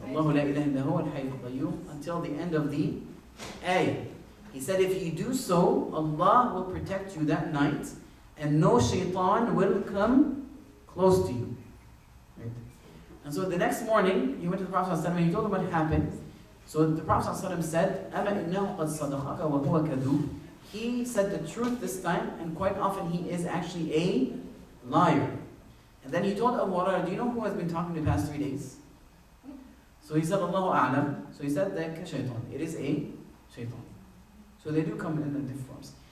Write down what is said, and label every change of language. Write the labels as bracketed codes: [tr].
[ar] Allahu la ilaha illa huwa al-hayyul qayyum, [en] until the end of the ayah. He said, if you do so, Allah will protect you that night, and no shaitan will come close to you. Right? And so the next morning, he went to the Prophet ﷺ and he told him what happened. So the Prophet ﷺ said, [ar] أَمَا إِنَّهُ قَدْ صَدَقَكَ وَهُوَ كَذُوبٌ. [en] He said the truth this time, and quite often he is actually a liar. And then he told Abu Hurairah, do you know who has been talking the past 3 days? So he said, Allahu A'lam. So he said, that shaitan. It is a shaitan. So they do come in different forms.